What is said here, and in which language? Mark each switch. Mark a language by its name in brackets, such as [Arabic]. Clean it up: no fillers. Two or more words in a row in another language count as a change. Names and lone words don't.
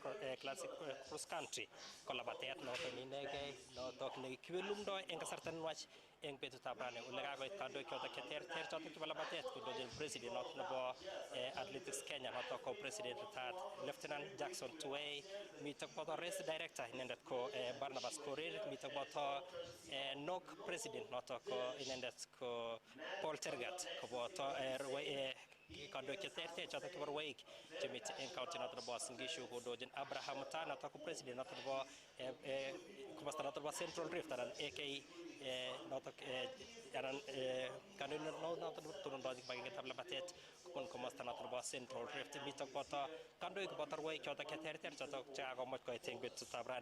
[Kalenjin] Classic Cross Country ko labatet noton inegei notok nekiwelumdoi eng kasarta nwach eng betutab rani ole kakoit kandoik chotok cheterter chotok chebo labatet kondochin president notok nebo Athletics Kenya notok ko president [English] retired Lieutenant [Kalenjin] Jackson Tuwei, mito boto [English] race director [Kalenjin] inendet ko Barnabas Korir, mito boto NOC president notok ko inendet ko Paul Tergat, ko boto kandoik cheterter chotok chebo rwaik chemite eng county notok nebo Uasin Gishu kondochin Abraham Tan notok ko president notok nebo komasta notok nebo Central Rift anan AK notok anan kandoindet notok tonondochin kibagengetab labatet kobun komasta notok nebo Central Rift, mito boto kandoik boto rwaik chotok cheterter chotok chekakomuch koit eng betutab rani.